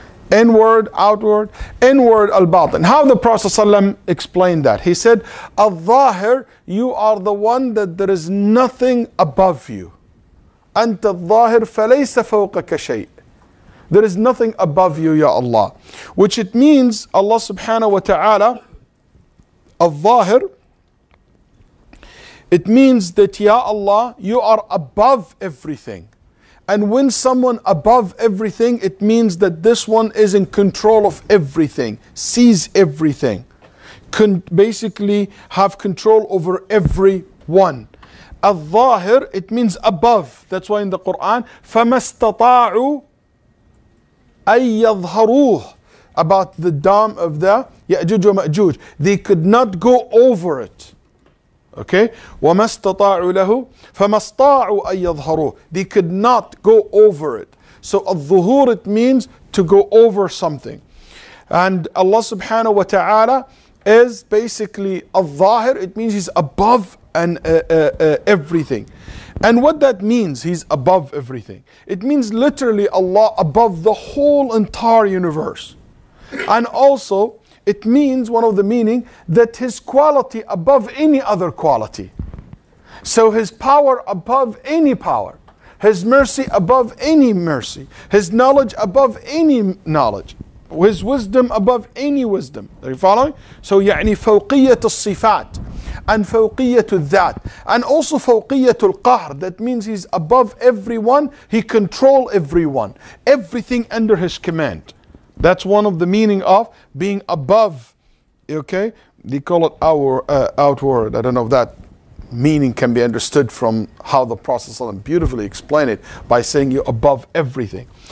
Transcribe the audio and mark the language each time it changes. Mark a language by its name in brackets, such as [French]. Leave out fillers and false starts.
[English] Inward, outward, inward, al-Batin. How the Prophet ﷺ explained that? He said, al-Zahir, you are the one that there is nothing above you. [Arabic] أنت الظاهر فليس فوقك شيء. [English] There is nothing above you, Ya Allah. Which it means, Allah subhanahu wa ta'ala, al-Zahir, it means that, Ya Allah, you are above everything. And when someone above everything, it means that this one is in control of everything, sees everything, can basically have control over everyone. Al-Zahir, it means above. That's why in the Quran, [Arabic] فَمَا اسْتَطَاعُوا أَن يَظْهَرُوهُ, [English] about the dam of the Ya'juj wa Ma'juj. They could not go over it. Okay, [Arabic] وَمَا اسْتَطَاعُوا لَهُ فَمَا اسْتَطَاعُوا أَن يَظْهَرُوهُ. [English] They could not go over it. So al-Zuhur, it means to go over something. And Allah subhanahu wa ta'ala is basically al-Zahir. It means He's above and everything. And what that means, He's above everything, it means literally Allah above the whole entire universe. And also It means, one of the meaning, that his quality above any other quality. So his power above any power. His mercy above any mercy. His knowledge above any knowledge. His wisdom above any wisdom. Are you following? [Arabic] So يعني فوقية الصفات and فوقية الذات [English] and also [Arabic] فوقية القهر. [English] That means he's above everyone. He controls everyone. Everything under his command. That's one of the meaning of being above. Okay? They call it outward. I don't know if that meaning can be understood from how the Prophet ﷺ beautifully explained it by saying you're above everything.